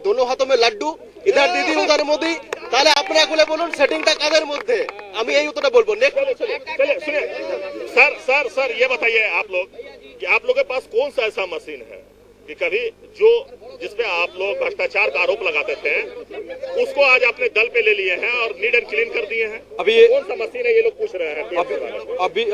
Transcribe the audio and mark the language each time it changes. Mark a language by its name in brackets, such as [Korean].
[Hindi] দোনো হাতों में लड्डू, इधर दीदी उधर मोदी। [Bangla] তাহলে আপনারা খুলে বলুন সেটিংটা কাদের মধ্যে? আমি এই উত্তরটা বলবো। [Hindi] चलिए सुनिए सर ये बताइए आप लोग कि आप लोगों के पास कौन सा ऐसा मशीन है कि कभी जिसपे आप लोग भ्रष्टाचार का आरोप लगाते थे उसको आज अपने दल पे ले लिए हैं और नीड एंड क्लीन कर दिए हैं? अभी कौन सा मशीन है ये लोग पूछ रहे हैं?